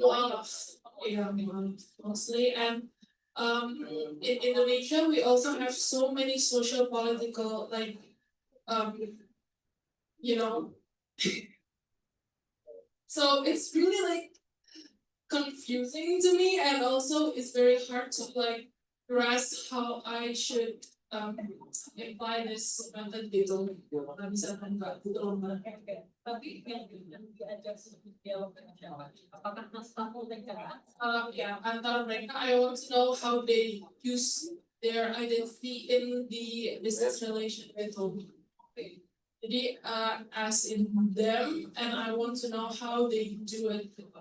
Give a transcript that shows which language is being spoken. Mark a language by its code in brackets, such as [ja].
[en] mualaf, ya mostly, and in Indonesia we also have so many social political like you know so it's really like confusing to me, and also it's very hard to like grasp how I should apply this method gitu. [id] Misalkan nggak gitu loh mbak. Tapi yang diajak seperti siapa? Apakah naskah mereka? Ya, antara mereka, [en] I want to know how they use their identity in the business relation gitu. [id] Jadi [en] as in them, and I want to know how they do it.